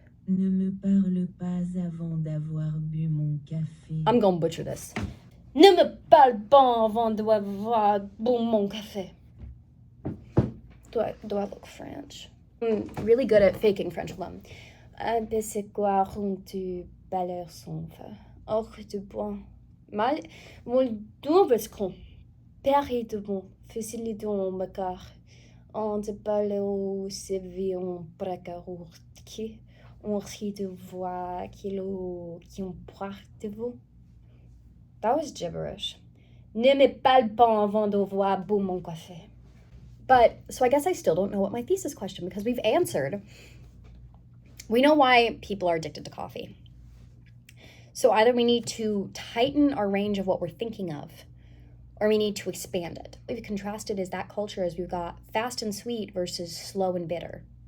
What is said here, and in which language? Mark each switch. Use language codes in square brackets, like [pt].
[fr] Ne me parle pas avant d'avoir bu mon café. [en] I'm gonna butcher this. [fr] Ne me parle pas avant d'avoir bu mon café. [en] Do I look French? I'm really good at faking French alone. C'est quoi tu balles son fa? Oh, de bon. Mal, mon double con. Père de bon. Facile de mon bacar. On te parle au sévion bracarourki. On rit de voix qui ont peur de vous. That was gibberish. [fr] Ne me parle pas avant de voir boum mon café. [en] But, so I guess I still don't know what my thesis question, because we've answered. We know why people are addicted to coffee. So either we need to tighten our range of what we're thinking of, or we need to expand it. What we've contrasted is that culture as we've got fast and sweet versus slow and bitter.